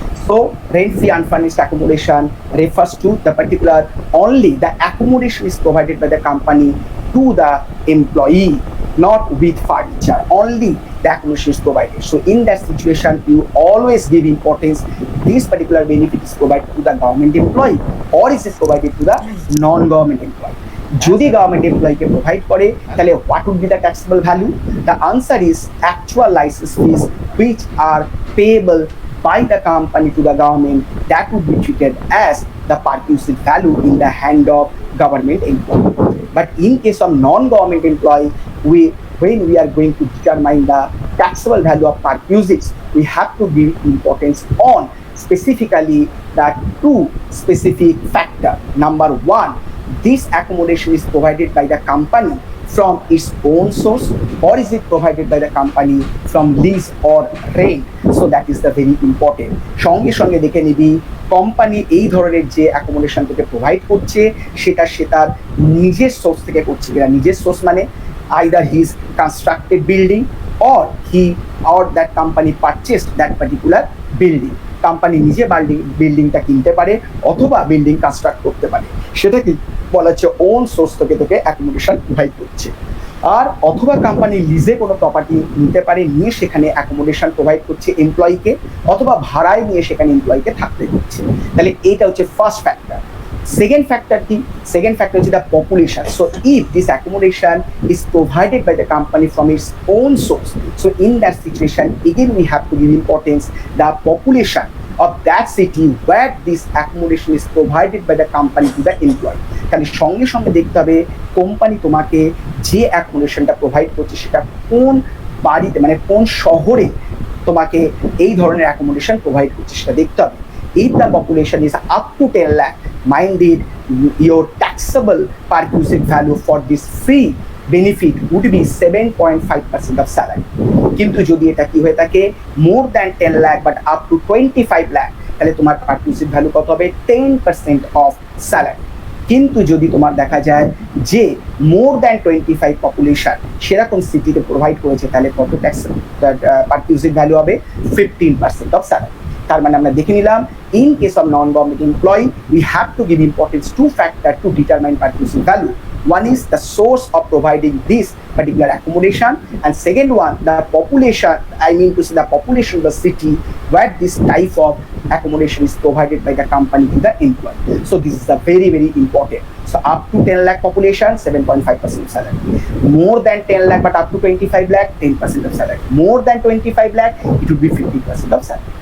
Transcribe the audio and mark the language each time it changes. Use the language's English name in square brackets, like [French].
[English] So rent-free unfurnished accommodation refers to the particular only the accommodation is provided by the company to the employee, not with furniture. Only the accommodation is provided. So in that situation, you always give importance. This particular benefit is provided to the government employee or is it provided to the non-government employee? [Bangla] যদি [English] government এমপ্লয়িকে provide [Bangla] করে তাহলে [English] What would be the taxable value? The answer is actual licence fees which are payable by the company to the government, that would be treated as the perquisite value in the hand of government employee. But in case of non-government employee, when we are going to determine the taxable value of perquisites, we have to give importance on specifically the two specific factor. Number one, this accommodation is provided by the company from its own source or is it provided by the company from lease or rent? So that is the very important. [Bangla] সঙ্গে সঙ্গে দেখে নিবি company এই ধরনের যে accommodation থেকে provide করছে সেটা সে তার নিজের সোর্স থেকে করছে কিনা। নিজের সোর্স মানে [English] Either his constructed building or he or that company purchased that particular building. [Bangla] Company নিজে বিল্ডিংটা কিনতে পারে অথবা বিল্ডিং কনস্ট্রাক্ট করতে পারে, সেটা কি বলা হচ্ছে ওন সোর্স থেকে তোকে অ্যাকোমোডেশন প্রোভাইড করছে। আর অথবা কোম্পানি লিজে কোনো প্রপার্টি নিতে পারে, নিয়ে সেখানে অ্যাকোমোডেশন প্রোভাইড করছে এমপ্লয়িকে, অথবা ভাড়ায় নিয়ে সেখানে এমপ্লয়িকে থাকতে দিচ্ছে। তাহলে এইটা হচ্ছে ফার্স্ট ফ্যাক্টর। [English] Second factor [Bangla] কি? [English] Second factor is the population. So if this accommodation is provided by the company from its own source, so in that situation again we have to give importance the population of that city where this accommodation is provided by the company to the employee. [Bangla] তাহলে সঙ্গে সঙ্গে দেখতে হবে company তোমাকে যে অ্যাকোমোডেশনটা provide করছে সেটা কোন বাড়িতে মানে কোন শহরে তোমাকে এই ধরনের অ্যাকোমোডেশন প্রোভাইড করছে সেটা দেখতে হবে। [English] If the population is up to 10 lakh, minded your taxable perquisite value for this free benefit would be 7.5% of salary. [Bangla] কিন্তু যদি এটা কি হয়ে থাকে [English] more than 10 lakh but up to 25 lakh, [Bangla] তাহলে তোমার perquisite value কত হবে? [English] 10% of salary. [Bangla] কিন্তু যদি তোমার দেখা যায় যে [English] more than 25 population [Bangla] সেরকম সিটিতে প্রোভাইড করেছে, তাহলে কত ট্যাক্স পারকিউজিট ভ্যালু হবে? [English] 15% of salary. [Bangla] তার মানে আমরা দেখে নিলাম [English] In case of non government employee we have to give importance to factor to determine perquisite value. One is the source of providing this particular accommodation, and second one the population, I mean to say the population of the city where this type of accommodation is provided by the company to the employee. So this is a very very important. So up to 10 lakh population 7.5% salary, more than 10 lakh but up to 25 lakh 10% of salary, more than 25 lakh it would be 50% of salary.